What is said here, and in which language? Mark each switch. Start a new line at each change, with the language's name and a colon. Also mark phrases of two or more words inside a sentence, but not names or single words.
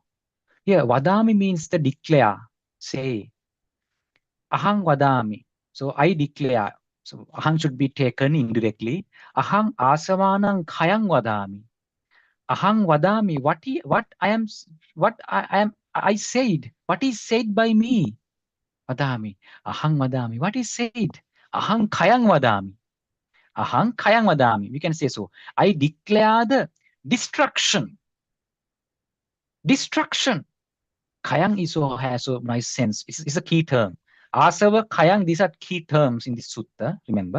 English: Here, Vadami means the declare, say.
Pali: Ahang Vadami.
English: So I declare. So Ahang should be taken indirectly.
Pali: Ahang Asavanang Khayang Vadami. Ahang Vadami.
English: I said. What is said by me?
Pali: Vadami. Ahang Vadami.
English: What is said?
Pali: Ahang Khayang Vadami. Ahang Khayang Vadami.
English: We can say so. I declare the destruction. Destruction. Khayang has a nice sense. It's a key term.
Pali: Asava, Khayang,
English: these are key terms in this sutta, remember.